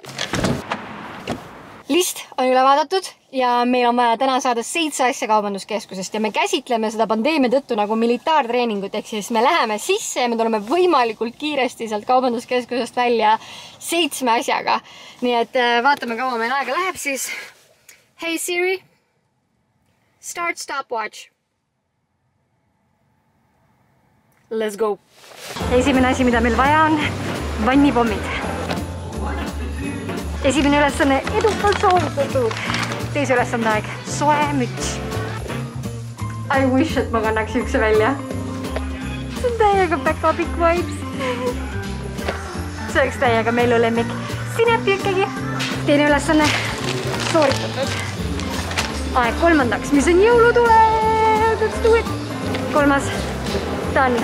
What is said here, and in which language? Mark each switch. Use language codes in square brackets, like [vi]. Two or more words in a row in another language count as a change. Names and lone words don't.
[et] List on üle vaadatud ja meil on vaja täna saada 7 asja kaubanduskeskusest ja me käsitleme seda pandeemia tõttu nagu militaartreeningut, ehk siis me läheme sisse ja me tuleme võimalikult kiiresti sealt kaubanduskeskusest välja 7 asjaga. Nii et vaatame, kaua meil aega läheb siis. [en] Hey Siri, start stopwatch. Let's go. [et] Esimene asi, mida meil vaja on, vannipommid. Esimene ülesanne edukalt soovitatud. Teise ülesande aeg, soe müts. [en] I wish, [et] et ma kannaks ükse välja. See on täiega Pekka Pikk vibes. See oleks täiega meilu lemmik. Sinepi ikkagi. Teine ülesanne sooritatud. Aeg kolmandaks, mis on jõulutule. [en] Let's do it. [et] Kolmas, done.